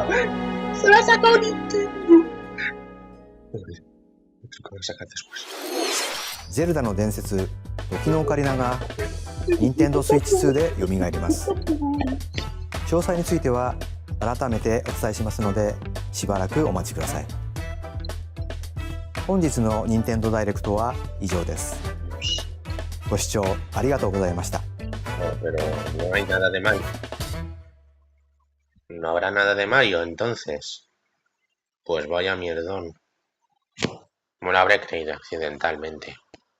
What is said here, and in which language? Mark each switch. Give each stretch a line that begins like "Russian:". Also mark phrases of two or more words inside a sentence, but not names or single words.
Spanish: ¡Se la ha sacado Nintendo! ¿Qué van a sacar después?
Japanese: ゼルダの伝説時のオカリナが任天堂スイッチ2で蘇ります。詳細については改めてお伝えしますのでしばらくお待ちください。本日の任天堂ダイレクトは以上です。ご視聴ありがとうございました。
Spanish: No, pero no hay nada de Mario. No habrá nada de Mario, entonces. Pues vaya mierdón. Me lo habré creído accidentalmente.